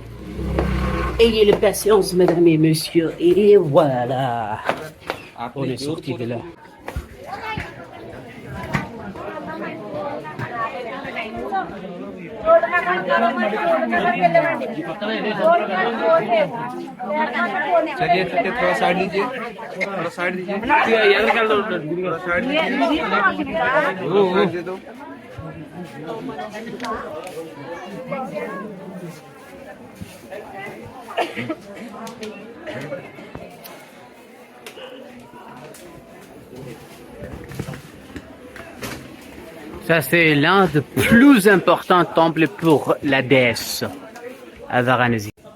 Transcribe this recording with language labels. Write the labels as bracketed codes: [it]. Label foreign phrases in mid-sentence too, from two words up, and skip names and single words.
[fr] Ayez la patience, mesdames et messieurs, et voilà. On est sorti de là. [hi] चलिए थोड़ा साइड लीजिए थोड़ा साइड दीजिए थोड़ा साइड दीजिए दो [fr] Ça, c'est l'un des plus importants temples pour la déesse à Varanasi.